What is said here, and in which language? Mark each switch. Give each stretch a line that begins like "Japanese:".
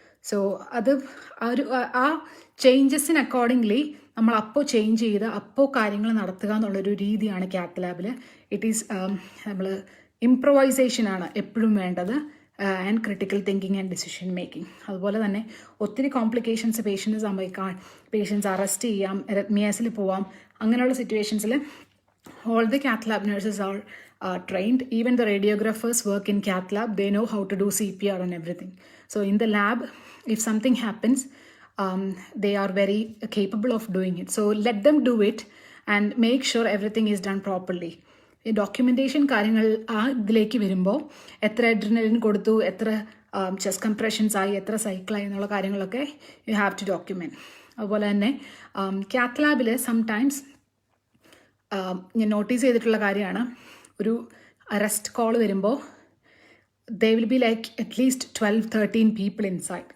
Malayalam: So അത് ആ ചേഞ്ചസിന് accordingly നമ്മൾ അപ്പോൾ ചേഞ്ച് ചെയ്ത് അപ്പോൾ കാര്യങ്ങൾ നടത്തുക എന്നുള്ളൊരു രീതിയാണ് കാത്ത് ലാബിൽ. ഇറ്റ് ഈസ് നമ്മൾ ഇംപ്രൊവൈസേഷനാണ് എപ്പോഴും വേണ്ടത്.
English: And critical thinking and decision making.
Malayalam: അതുപോലെ തന്നെ ഒത്തിരി കോംപ്ലിക്കേഷൻസ് പേഷ്യൻറ്റ് സംഭവിക്കാൻ, പേഷ്യൻസ് അറസ്റ്റ് ചെയ്യാം, റെഡ്മിയാസിൽ പോവാം. അങ്ങനെയുള്ള സിറ്റുവേഷൻസിൽ
English: all the cath lab nurses are trained. Even the radiographers work in cath lab. They know how to do CPR and everything. So in the lab, if something happens, they are very capable of doing it. So let them do it and make sure everything is done properly.
Malayalam: ഈ documentation കാര്യങ്ങൾ ആ ഇതിലേക്ക് വരുമ്പോൾ എത്ര adrenaline കൊടുത്തു, എത്ര chest compressions ആയി, എത്ര സൈക്കിളായി എന്നുള്ള കാര്യങ്ങളൊക്കെ
English: You have to document.
Malayalam: അതുപോലെ തന്നെ കാത്ത് ലാബിൽ സംടൈംസ് ഞാൻ നോട്ടീസ് ചെയ്തിട്ടുള്ള കാര്യമാണ്, ഒരു അറസ്റ്റ് കോൾ വരുമ്പോൾ
English: They will be like at least 12-13 people inside.